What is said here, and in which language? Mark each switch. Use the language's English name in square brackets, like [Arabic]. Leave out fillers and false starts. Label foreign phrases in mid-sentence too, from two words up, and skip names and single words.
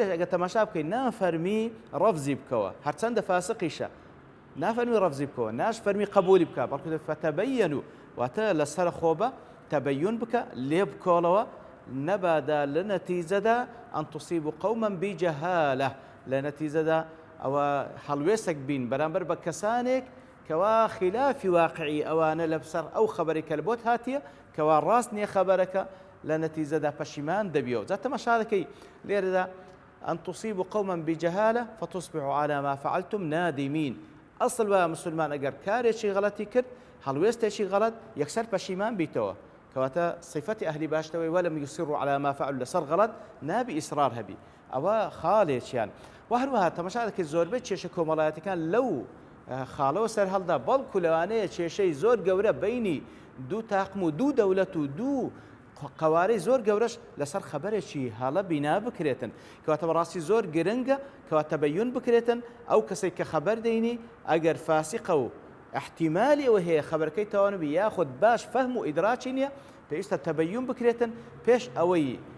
[Central Kurdish] ئەگەر تەماشا بکەی نافەرمی ڕەفزی بکەوە هەرچەندە فاسقیشە نافەرمی ڕەفزی بکەوە ناش فەرمی قبولی بکە بەڵکو فتەبەینوا واتە لەسەر خۆبە تەبەیون بکە لێ بکۆڵەوە نەبادا لە نەتیجەدا [Arabic] ئەن توصیبوا قەوما بجەهالە [Central Kurdish] لە نەتیجەدا ئەوە هەڵوێستێک بین بەرامبەر بە کەسانێک کەوا خلافی واقعی ئەوانە لەسەر ئەو خەبەرێکە لە بۆت هاتیە کەوا ڕاست نییە خەبەرەکە لە نەتیجەدا پەشیمان دەبیەوە. جا تەماشا دەکەی لێرەدا [Arabic] ئەن توصیبوا قەوما بجەهالە فتصبحوا على ما فعلتم نادمين. [Central Kurdish] ئەسڵ وایە مسلمان ئەگەر کارێکی غەڵەتی کرد هەڵوێستێکی غەڵەت یەکسەر پەشیمان بیتەوە کەواتە صفەتی ئەهلی باشتەوەی [Arabic] وەلەم یوسیڕوا على ما فعلوا [Central Kurdish] لەسەر غەڵەت نابی ئیسرار هەبی ئەوە خاڵێکیان. و هەروەها تەماشا دەکەی زۆربەی کێشە کۆمەڵایەتەکان لەو خاڵەوە سەر هەڵدا بەڵکو لەوانەیە کێشەی زۆر گەورە بینی دوو تاقم و دوو دەولەت و دوو قەوارەی زۆر گەورەش لەسەر خەبەرێکی هەڵە بینا بکرێتن کەواتە بەڕاستی زۆر گرنگە کەوا تەبەیون بکرێتن ئەو کەسێک کە خەبەر دەینی ئەگەر فاسقە و احتیمالی ئەوە هەیە خەبەرەکەی تەوانبی یاخود باش فەهم و ئیدراکی نییە پێویستە تەبەیون بکرێتن پێش ئەوەی